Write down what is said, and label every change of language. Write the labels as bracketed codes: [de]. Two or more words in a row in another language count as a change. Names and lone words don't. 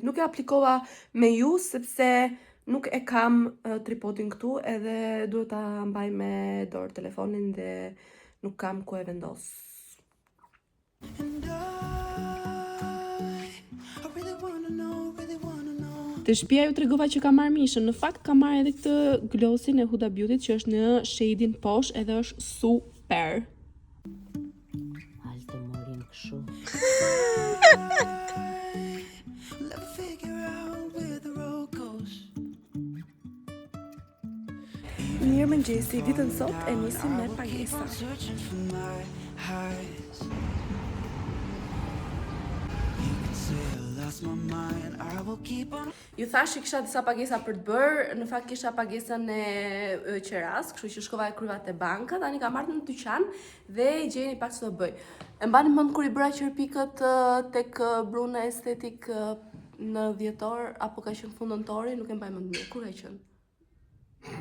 [sq] Nuk e aplikova me ju sepse nuk e kam tripodin këtu edhe duhet ta mbaj me dorë telefonin dhe nuk kam ku e vendos. [en] And I [sq] Te shtëpia ju tregova që ka marrë mishën. Në fakt ka marrë edhe këtë glossin e Huda Beauty që është në shade-in posh edhe është super. Alte morin kështu. [en] Let's figure out where the road goes. [sq] Mirë mëngjesi, ditën sot e nisim me pagesa. [en] I'm searching for my highs. You can say I lost my mind. I will keep on. [sq] Ju thash që kisha disa pagesa për të bërë, në fakt kisha pagesën e qeras, kështu që shkova e kryva te banka, tani kam marrë në dyqan dhe gjeni pak ç'do bëj. E mbani mend kur I bëra qerpikët tek Bruna Estetik në dhjetor apo ka qenë fund nëntori, nuk e mbaj mend mirë, kur ka qenë?